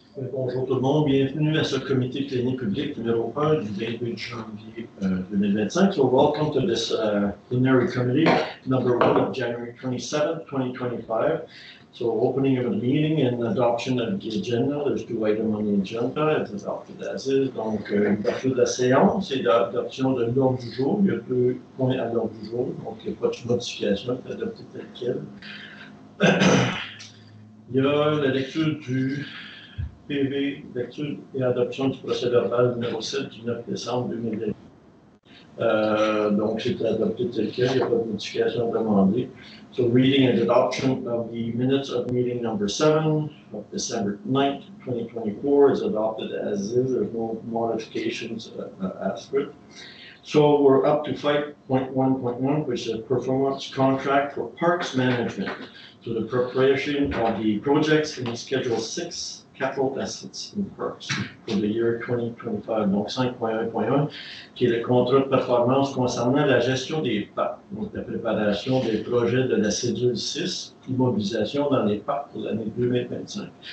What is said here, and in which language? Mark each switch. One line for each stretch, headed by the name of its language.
French: Bonjour tout le monde, bienvenue à ce comité plénier public numéro 1 du 28 janvier 2025.
English: So welcome to this plenary committee number 1 of January 27, 2025. So opening of the meeting and adoption of the agenda. There's 2 items on the agenda. It's adopted as is.
French: Donc, l'ouverture de la séance et l'adoption de l'ordre du jour. Il y a 2 points à l'ordre du jour, donc il n'y a pas de modification, c'est adopté tel quel. Il y a la lecture du PV, lecture et adoption du procès-verbal numéro 7 du 9 décembre 2020. Donc, c'était adopté tel quel, il n'y a pas de modification demandée.
English: So, reading and adoption of the minutes of meeting number 7 of December 9th, 2024 is adopted as is. There's no modifications asked for it. So, we're up to 5.1.1, which is a performance contract for parks management. So, the preparation of the projects in Schedule 6 capital assets in parks for the year 2025,
French: donc 5.1.1, qui est le contrat de performance concernant la gestion des parcs, donc la préparation des projets de la cédule 6, immobilisation dans les parcs pour l'année 2025.